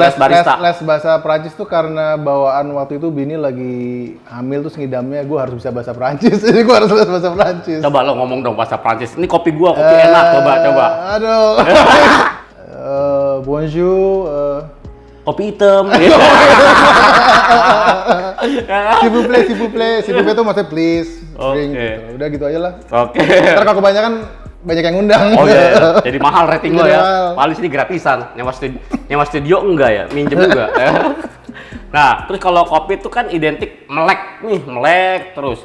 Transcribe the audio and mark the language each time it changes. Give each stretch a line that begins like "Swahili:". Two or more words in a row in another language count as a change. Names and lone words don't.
Indonesian: les bahasa Prancis tuh karena bawaan waktu itu bini lagi hamil terus ngidamnya gue harus bisa bahasa Prancis. Jadi gue harus les bahasa Prancis. Coba lo ngomong dong bahasa Prancis. Ini kopi gua, kopi enak. Coba. Aduh. Bonjour. Kopi hitam.
French: S'il vous plaît, s'il vous plaît. S'il vous plaît
Indonesian: itu maksudnya please. Drink, Oke. gitu. Udah gitu aja lah. Oke. Ntar kalau kebanyakan banyak yang ngundang. Oh iya, jadi mahal rating lo Jadi ya. mahal. Paling sini gratisan. Nyewa studio enggak ya? Minjem juga. Nah, terus kalau kopi itu kan identik melek nih, melek terus.